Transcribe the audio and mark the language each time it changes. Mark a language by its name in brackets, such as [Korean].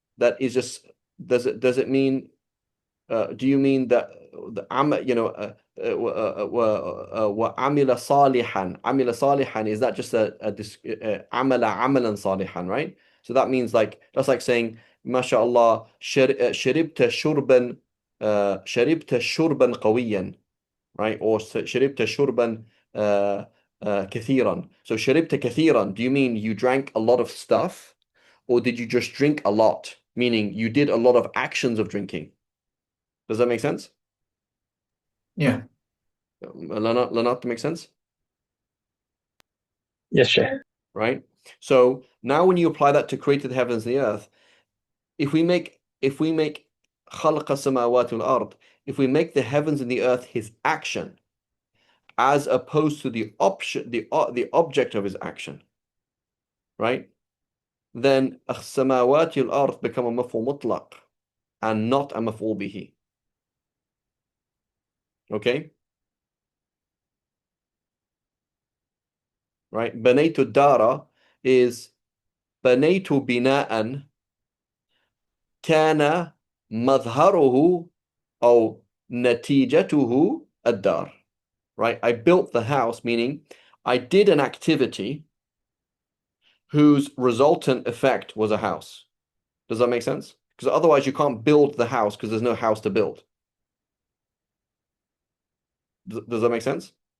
[English] that is just, does it mean, do you mean that the [Arabic] وعمل صالحا, عمل صالحا, [English] is that just [Arabic] عمل عملا صالحا, [English] right? So that means like, that's like saying mashallah [Arabic] شربت شربا شربت شربا قويا, [English] right? [Arabic] Or شربت شربا كثيرا. [English] So شربت كثيرا, do you mean you drank a lot of stuff, or did you just drink a lot, meaning you did a lot of actions of drinking? Does that make sense? Yeah. Lanat, make sense? Yes, Sheikh. Right? So now when you apply that to created the heavens and the earth, if we make [Arabic] خلق السماوات والأرض, [English] if we make the heavens and the earth his action, as opposed to the option, the object of his action, right? Then [Arabic] السماوات والأرض [English] become a مفعول مطلق and not a مفعول به. Okay? Right? [Arabic] بنيت الدار [English] is [Arabic] بنيت بناء كان مظهره أو نتيجته الدار. [English] Right? I built the house, meaning I did an activity whose resultant effect was a house. Does that make sense? Because otherwise you can't build the house because there's no house to build. Does that make sense?